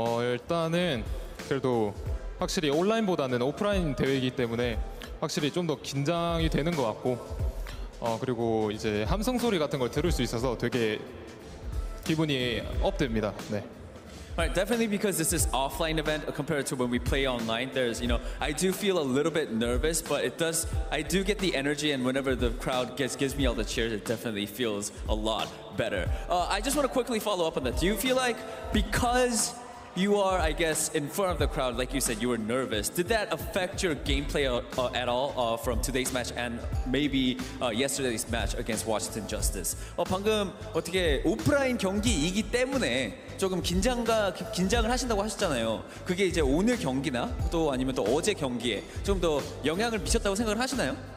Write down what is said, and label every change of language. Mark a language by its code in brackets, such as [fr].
[ko] 일단은 그래도 확실히 온라인보다는 오프라인 대회이기 때문에 확실히 좀 더 긴장이 되는 것 같고 그리고 이제 함성 소리 같은 걸 들을 수 있어서 되게 기분이 업됩니다. 네. [en] Right, definitely because this is offline event compared to when we play online. There's, you know, I do feel a little bit nervous, but I do get the energy, and whenever the crowd gives me all the cheers, it definitely feels a lot better. I just want to quickly follow up on that. Do you feel like because you are, I guess, in front of the crowd, like you said, you were nervous. Did that affect your gameplay at all from today's match and maybe yesterday's match against Washington Justice? [ko] 방금 어떻게 오프라인 경기이기 때문에 조금 긴장을 하신다고 하셨잖아요. 그게 이제 오늘 경기나 또 아니면 또 어제 경기에 좀 더 영향을 미쳤다고 생각을 하시나요?